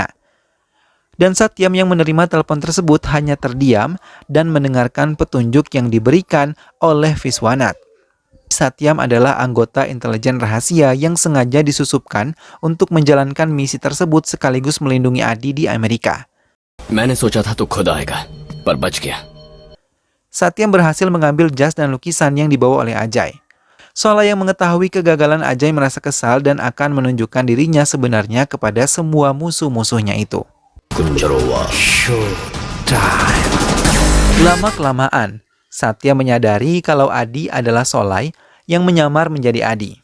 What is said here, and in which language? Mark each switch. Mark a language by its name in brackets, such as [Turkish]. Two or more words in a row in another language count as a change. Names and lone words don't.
[Indonesian] Dan Satyam yang menerima telepon tersebut hanya terdiam dan mendengarkan petunjuk yang diberikan oleh Viswanath. Satyam adalah anggota intelijen rahasia yang sengaja disusupkan untuk menjalankan misi tersebut sekaligus melindungi Adi di Amerika. [Hindi] मैंने सोचा था तू खुद आएगा, पर बच गया. [Indonesian] Satyam berhasil mengambil jas dan lukisan yang dibawa oleh Ajay. Sola yang mengetahui kegagalan Ajay merasa kesal dan akan menunjukkan dirinya sebenarnya kepada semua musuh-musuhnya itu. Lama-kelamaan, Satya menyadari kalau Adi adalah Solai yang menyamar menjadi Adi.